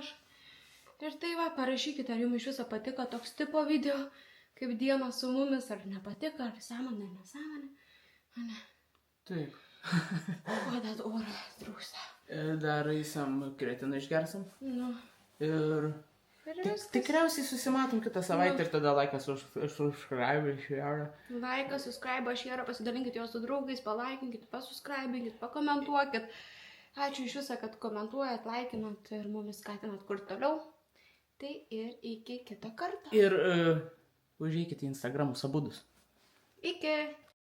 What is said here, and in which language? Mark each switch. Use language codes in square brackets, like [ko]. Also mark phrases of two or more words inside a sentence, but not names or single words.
[lt] Ir tai va, parašykite, ar jums iš viso patiko toks tipo video, kaip diena su mumis, ar nepatiko, ar sąmonė, nesąmonė. Ne. Taip. O, dar orą trūksta. Dar eisim kretiną išgersim. Nu. Ir tikriausiai susimatom kitą savaitę ir tada laikas [en] subscribe, share. [lt] Laikas, [en] subscribe, share, [lt] pasidalinkit juos su draugais, palaikinkit, pasuscribinkit, pakomentuokit. Ačiū iš visą, kad komentuojat, laikinat ir mumis skatinat kur toliau. Tai ir iki kito karto. Ir užeikite į Instagramus abudus. Iki.